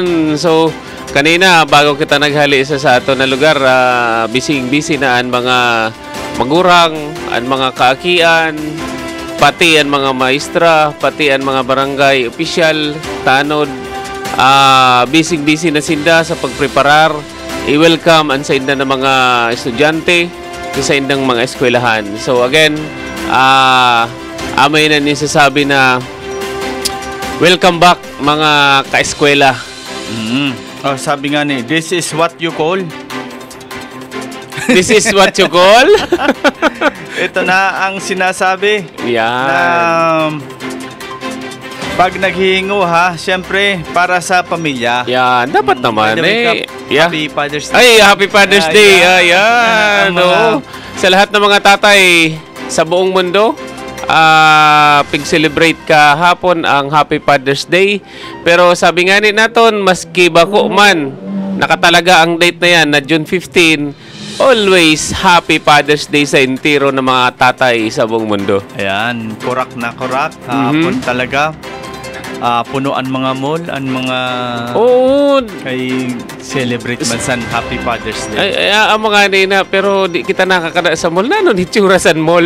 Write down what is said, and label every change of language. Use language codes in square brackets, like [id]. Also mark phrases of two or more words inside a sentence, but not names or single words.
[bik] So, kanina, bago kita naghali sa ato na lugar, busy na ang mga magurang, ang mga kaakian, pati ang mga maestra, pati ang mga barangay opisyal, tanod, busy na sinda sa pagpreparar, i-welcome ang sa inda ng mga estudyante, sa indang mga eskwelahan. So, again, amay na niya sasabi na [en] welcome back [bik] mga ka-eskwela. [tl] Sabi nga ni, [en] this is what you call. This is what you call? [tl] Ito na ang sinasabi. Yan. Na, pag naghihingo siyempre para sa pamilya. Yan, dapat naman [en] Happy Father's Day. Ay, Happy Father's Day. Ayan. [tl] Sa lahat ng mga tatay sa buong mundo, pig-celebrate kahapon ang [en] Happy Father's Day. [bik] Pero sabi nga ni naton, maski bako man, nakatalaga ang date na yan na June 15, [en] always Happy Father's Day [tl] sa intiro ng mga tatay sa buong mundo. Ayan, korak na korak. Hapon talaga. [bik] Punuan mga mall, ang mga kay celebrate man san [en] Happy Father's Day. [bik] Ang mga nina, pero di kita nakakada sa mall na, hitsura sa mall.